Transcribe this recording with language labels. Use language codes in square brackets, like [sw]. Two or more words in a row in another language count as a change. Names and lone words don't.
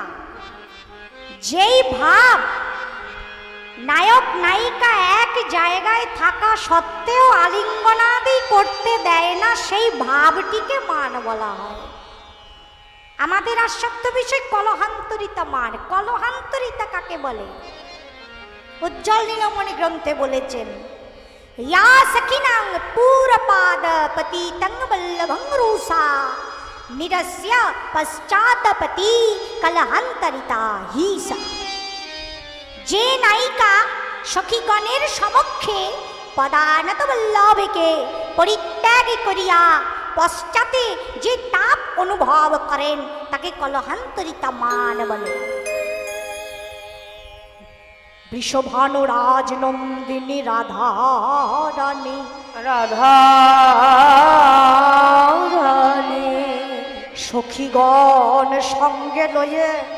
[bn] যেই ভাব নায়ক নায়িকা এক জায়গায় থাকা সত্ত্বেও আলিঙ্গনাদি করতে দেয় না, সেই ভাবটিকে মান বলা হয়। আমাদের আস্বাদ্য বিষয় কলহান্তরিতা মান। কলহান্তরিতা কাকে বলে? উজ্জ্বল নীলমণি গ্রন্থে বলেছেন, [sa] या सखिनां पूरपाद पतितं वल्लभं रूसा निरस्य पश्चातपति कलहान्तरिता हि सा। [bn] যে নায়িকা সখীগণের সমক্ষে পদানত বল্লভকে পরিত্যাগ করিয়া পশ্চাতে যে তাপ অনুভব করেন তাকে কলহান্তরিতা মান বলে। বৃষভানুরাজ নন্দিনী রাধারানী রাধারানী সখীগণ সঙ্গে লয়ে